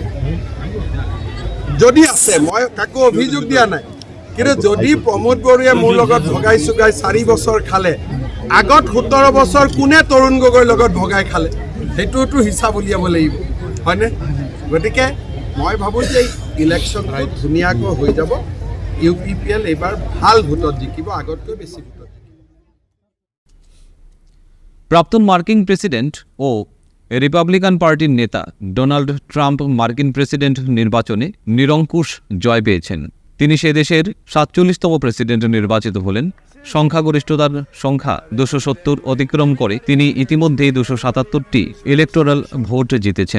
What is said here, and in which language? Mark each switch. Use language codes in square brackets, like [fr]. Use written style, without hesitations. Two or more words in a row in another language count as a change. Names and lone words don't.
[as] যদি আছে, মই কাকো অভিযোগ দিয়া নাই, কিন্তু যদি প্ৰমোদ বড়োৱে মোৰ লগত ভগাই চুগাই 4 বছৰ খালে, আগত 17 বছৰ কোনে তৰুণ গগৈৰ লগত ভগাই খালে? সেইটোতো হিচাপ উলিয়াব লাগিব, হয়নে? গতিকে মই ভাবোঁ যে ইলেকশ্যনটো ধুনীয়াকৈ হৈ যাব। ইউপিপিএল এইবাৰ ভাল ভোটত জিকিব, আগতকৈ বেছি ভোটত জিকিব। [bn] প্রাক্তন মার্কিন প্রেসিডেন্ট ও রিপাবলিকান পার্টির নেতা ডোনাল্ড ট্রাম্প মার্কিন প্রেসিডেন্ট নির্বাচনে নিরঙ্কুশ জয় পেয়েছেন। তিনি সে দেশের 47তম প্রেসিডেন্ট নির্বাচিত হলেন। সংখ্যাগরিষ্ঠতার সংখ্যা 270 অতিক্রম করে তিনি ইতিমধ্যেই 277টি ইলেকটোরাল ভোট জিতেছেন।